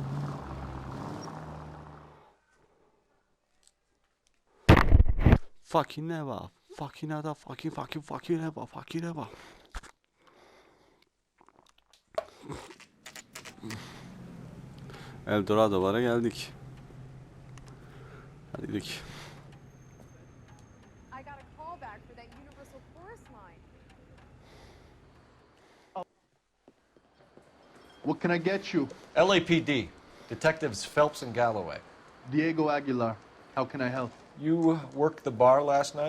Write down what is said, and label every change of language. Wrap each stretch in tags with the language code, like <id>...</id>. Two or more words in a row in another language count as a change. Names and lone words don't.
<en>Fucking Eva. Fucking Eva, fucking Eva, fucking Eva.</en> <tr>Eldorado'lara geldik. Hadi gidelim.</tr> <en>I got a call back for that Universal Chorus line. What can I get you? LAPD. Detectives Phelps and Galloway. Diego Aguilar. How can I help? You worked the bar last night?</en>